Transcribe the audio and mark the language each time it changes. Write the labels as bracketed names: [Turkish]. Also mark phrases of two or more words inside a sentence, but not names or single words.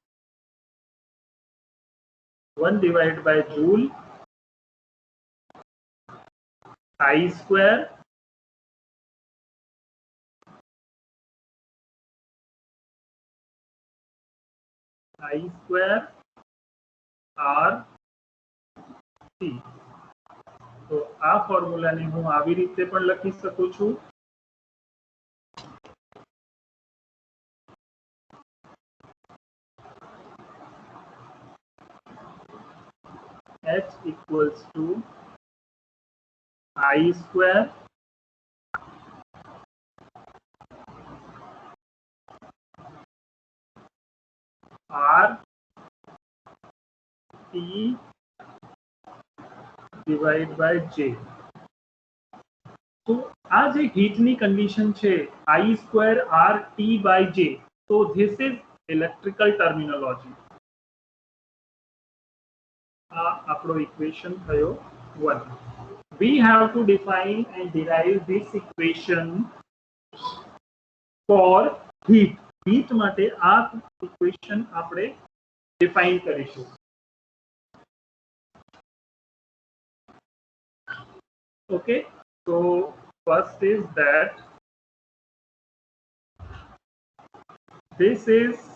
[English] 1 divide by joule I square R T. [Gujarati] તો આ ફોર્મ્યુલાને હું આવી રીતે પણ લખી શકું છું. [English] H equals to I square R T divided by J. [Gujarati] તો આ જે હીટની કન્ડિશન છે [English] I square R T by J, so this is electrical terminology. [Gujarati] આપણો ઇક્વેશન થયો 1. [English] We have to define and derive this equation for heat. [Gujarati] heat માટે આ ઇક્વેશન આપણે ડિફાઇન કરીશું. Okay, so first is that this is